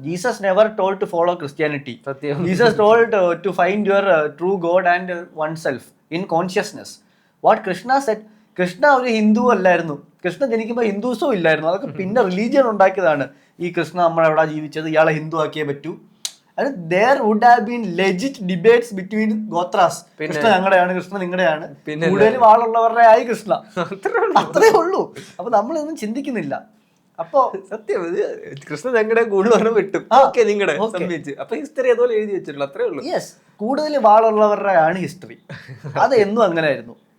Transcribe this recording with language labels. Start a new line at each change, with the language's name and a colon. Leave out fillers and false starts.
English: Jesus never told to follow Christianity.
Malayalam: സത്യം.
English: Jesus told to find your true God and one self in consciousness. What Krishna said,
Malayalam: Krishna ഒരു ഹിന്ദു അല്ലായിരുന്നു. കൃഷ്ണ ജനിക്കുമ്പോൾ ഹിന്ദുസവും ഇല്ലായിരുന്നു. അതൊക്കെ പിന്നെ റിലീജിയൻ ഉണ്ടാക്കിയതാണ്. ഈ കൃഷ്ണ നമ്മളെവിടെ ജീവിച്ചത്, ഇയാളെ ഹിന്ദു ആക്കിയേ പറ്റൂ.
English: there would have been legit debates between gotras.
Malayalam: Krishna ഞങ്ങളുടെയാണ്, Krishna നിങ്ങളുടെയാണ്, കൂടുതൽ വാളുള്ളവരുടെ ആയി കൃഷ്ണ. അത്രേ ഉള്ളൂ. അപ്പൊ നമ്മളൊന്നും ചിന്തിക്കുന്നില്ല. അപ്പൊ സത്യം, കൃഷ്ണ ഞങ്ങളുടെ കൂടുതൽ വിട്ടും ഓക്കെ നിങ്ങളുടെ സംബന്ധിച്ച് അപ്പൊ ഹിസ്റ്ററി അതുപോലെ എഴുതി വെച്ചിട്ടുള്ളൂ, അത്രേ ഉള്ളൂ. യെസ്, കൂടുതൽ വാളുള്ളവരുടെ ആണ് ഹിസ്റ്ററി. അത് എന്നും അങ്ങനെ ആയിരുന്നു.